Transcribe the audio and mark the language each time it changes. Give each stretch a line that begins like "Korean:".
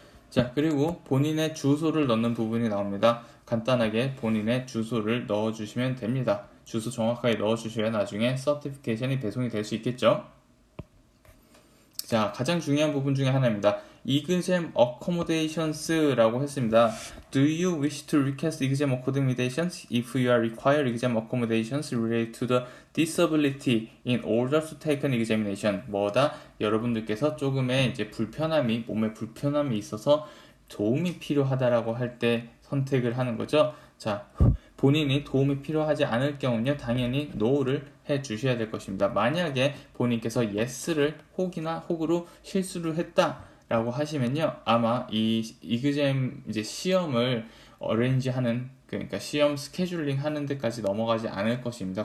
Korean: 자, 그리고 본인의 주소를 넣는 부분이 나옵니다. 간단하게 본인의 주소를 넣어주시면 됩니다. 주소 정확하게 넣어주셔야 나중에 서티피케이션이 배송이 될 수 있겠죠. 자, 가장 중요한 부분 중에 하나입니다. exam accommodations라고 했습니다.
English: Do you wish to request exam accommodations if you are required exam accommodations related to the disability in order to take an examination?
Korean: 뭐다? 여러분들께서 조금의 이제 불편함이, 몸에 불편함이 있어서 도움이 필요하다라고 할 때 선택을 하는 거죠. 자, 본인이 도움이 필요하지 않을 경우는요, 당연히 no를 해 주셔야 될 것입니다. 만약에 본인께서 yes를 혹으로 실수를 했다 라고 하시면요, 아마 이 exam 이제 시험을 어레인지하는, 그러니까 시험 스케줄링 하는 데까지 넘어가지 않을 것입니다.